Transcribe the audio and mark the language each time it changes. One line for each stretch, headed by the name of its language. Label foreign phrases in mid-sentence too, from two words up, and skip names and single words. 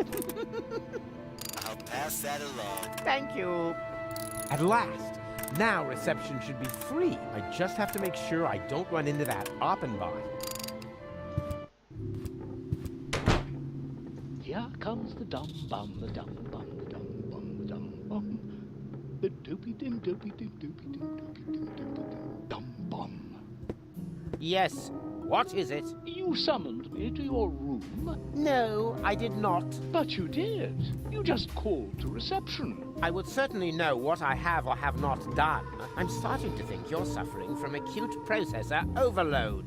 English: I'll pass that along. Thank you. At last. Now reception should be free. I just have to make sure I don't run into that Oppenbot. Here comes the dum bum, the dum bum, the dum bum, the dum bum. The doopy dim doopy dim doopy dim doopy dim doopy dim dum bum. Yes. What is it? You summoned me to your room. No, I did not. But you did. You just called to reception. I would certainly know what I have or have not done. I'm starting to think you're suffering from acute processor overload.